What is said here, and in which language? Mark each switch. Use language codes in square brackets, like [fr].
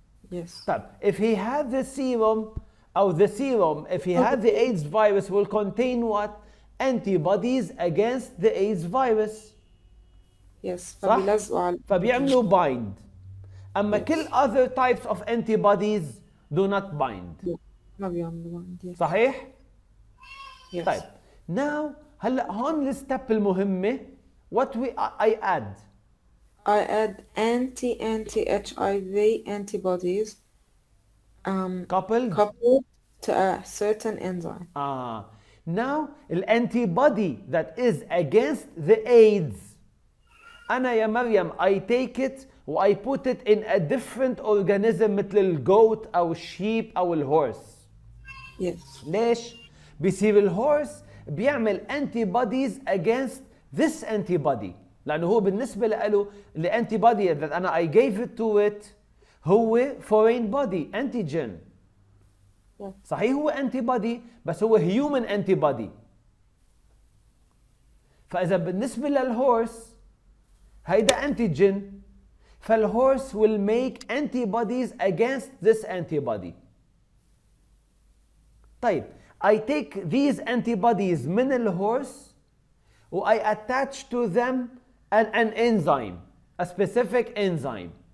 [en] Yes. طيب, if he had the serum, or the serum, if he had the AIDS virus, will contain what? Antibodies against the AIDS virus. Yes. [ar] صح؟ فبيلزقوا على فبيعملوا bind. أما [en] Yes. كل other types of antibodies do not bind. [ar] ما بيعملوا bind. [en] Yes. [ar] صحيح؟ [en] Yes. [ar] طيب, [en] now [ar] هلا هون الستep المهمة. [en] What I add? I add anti-HIV antibodies Coupled? coupled to a certain enzyme. Now الantibody that is against the AIDS, [ar] أنا يا مريم [en] I take it و I put it in a different organism [ar] مثل الجوت أو الشيب أو الهورس. [en] Yes. [ar] ليش؟ بيصير الهورس بيعمل [en] antibodies against this antibody، [ar] لأنه هو بالنسبة له [en] الantibody that أنا I gave it to it هو foreign body antigen. Yeah. [ar] صحيح هو antibody بس هو human antibody. فإذا بالنسبة للهورس هيدا [en] antigen، فالهورس will make antibodies against this antibody. طيب, I take these antibodies [ar] من الهورس [en] و I attach to them an enzyme, a specific enzyme.